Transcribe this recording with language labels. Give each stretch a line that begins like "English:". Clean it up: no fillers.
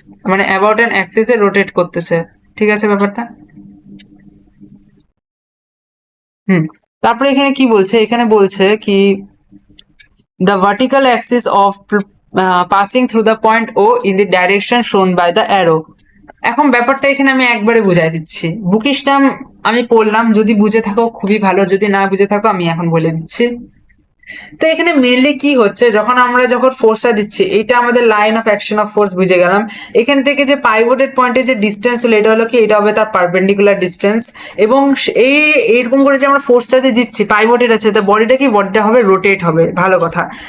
Bangla: মানে about an অ্যাক্সিসে rotate করতেছে, ঠিক আছে ব্যাপারটা? হুম, তারপরে এখানে কি বলছে, এখানে বলছে কি
English: the vertical axis of passing through the point O in the direction shown by the arrow।
Bangla: এখন ব্যাপারটা এখানে আমি একবারে বুঝাই দিচ্ছি, বুকিশটা আমি পড়লাম, যদি বুঝে থাকো খুবই ভালো, যদি না বুঝে থাকো আমি এখন বলে দিচ্ছি। তো এখানে মেনলি কি হচ্ছে, যখন ফোর্সটা দিচ্ছি, এটা আমাদের line of action of force বুঝে গেলাম। এখান থেকে যে পাইভটেড পয়েন্টে যে ডিস্টেন্স হলো, এটা হলো কি, এটা হবে তার পারপেন্ডিকুলার ডিস্টেন্স, এবং এইরকম করে যে আমরা ফোর্সটাতে দিচ্ছি, পাইভটেড আছে, তো বডিটা হবে রোটেট হবে, ভালো কথা।